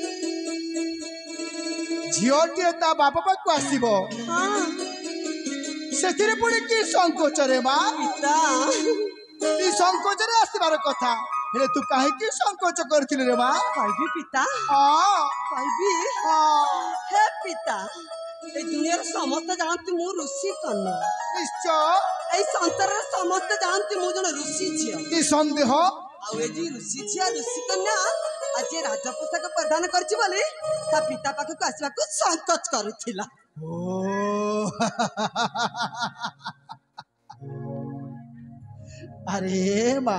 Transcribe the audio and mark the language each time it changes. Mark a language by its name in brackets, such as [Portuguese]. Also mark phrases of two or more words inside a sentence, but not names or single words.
[Odia] ଝିଅଟେ ତା ବାପା ପାଖୁ ଆସିବ हाँ ସେଥିରେ ପୁଣି କି ସଙ୍କୋଚ ରେ ମା? पिता ଇ ସଙ୍କୋଚ ରେ ଆସିବାର କଥା ହେଲେ ତୁ କାହେ କି ସଙ୍କୋଚ କରୁଥିଲୁ ରେ ମା? କହିବି ପିତା हाँ कहबी हाँ ହେ ପିତା ଏ ଦୁନିଆର ସମସ୍ତ ଜାଣନ୍ତି ମୁଁ ଋଷି କନ୍ୟା। निश्चय ଏ ସଂସାର ସମସ୍ତ ଜାଣନ୍ତି ମୁଁ ଜଣେ ଋଷି ଝିଅ। ଇ ସନ୍ଦେହ ଆଉ ଏ ଜୀ ଋଷି ଝିଅ ଋଷି କନ୍ୟା ଆଜି ଯେ ରାଜ ପୋଷାକ ପ୍ରଦାନ କରୁଛି ବୋଲି ତା ପିତା ପାଖକୁ ଆସିବାକୁ ସଙ୍କୋଚ କରୁଥିଲା। ଓ ଅରେ ମା,